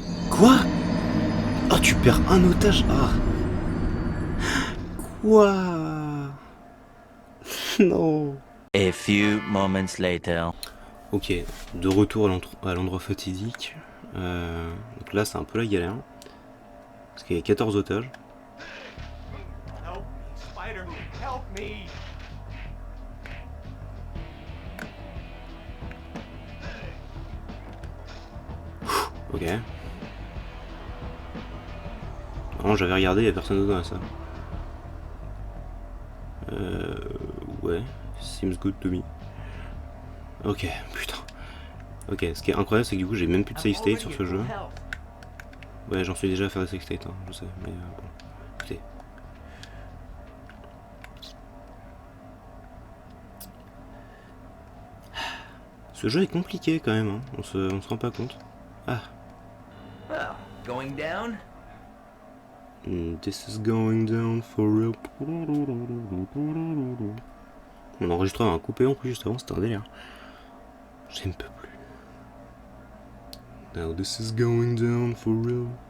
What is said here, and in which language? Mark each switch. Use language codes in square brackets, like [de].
[fr] Quoi? Oh, tu perds un otage. Ah. Quoi? Non. [en] A few moments later. [fr] Ok, de retour à l'endroit fatidique. Donc là, c'est un peu la galère. Parce qu'il y a 14 otages. [en] Help me, Spider-Man, help me! [fr] Ok. Non, j'avais regardé, il n'y a personne d'autre dans la salle. Ouais, [en] seems good to me. [fr] Ok, putain. Ok, ce qui est incroyable, c'est que du coup, j'ai même plus de save state sur ce jeu. Ouais, j'en suis déjà à faire des save state, hein, je sais, mais bon. Écoutez. Ce jeu est compliqué quand même, hein. On se rend pas compte. Ah. [en] Well, going down? This is going down for real. [fr] On enregistrait un coupé en plus juste avant, c'était un délire. Je ne peux plus. [en] Now this is going down for real.